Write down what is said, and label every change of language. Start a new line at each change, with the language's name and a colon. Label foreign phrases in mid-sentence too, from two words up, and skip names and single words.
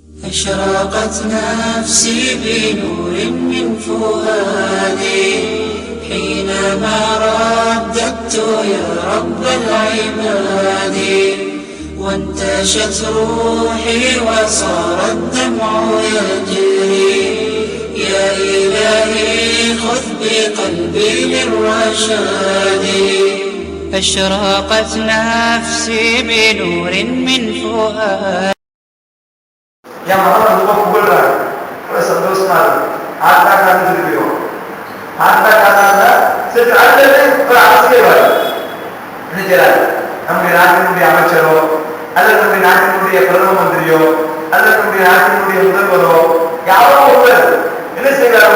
Arabic: أشرقت نفسي بنور من فؤادي حينما رددت يا رب العباد وانتشت روحي وصار الدمع يجري يا إلهي خذ بقلبي للرشاد أشرقت نفسي بنور من فؤادي
Tamil: என் மனம் ரொம்ப புகழ்றாரு, ரொம்ப சந்தோஷமா இருக்கு. ஆட்டாக்காரன்னு சொல்லிக்கிறோம். ஆட்டாக்காரா சரி, அடுத்தது ஒரு அரசியல்வாதி என்ன செய்யறாரு? நம்முடைய நாட்டினுடைய அமைச்சரோ அல்லது நம்முடைய நாட்டினுடைய பிரதம மந்திரியோ அல்லது நம்முடைய நாட்டினுடைய முதல்வரோ யாரோ ஒருவர் என்ன செய்யறாரு?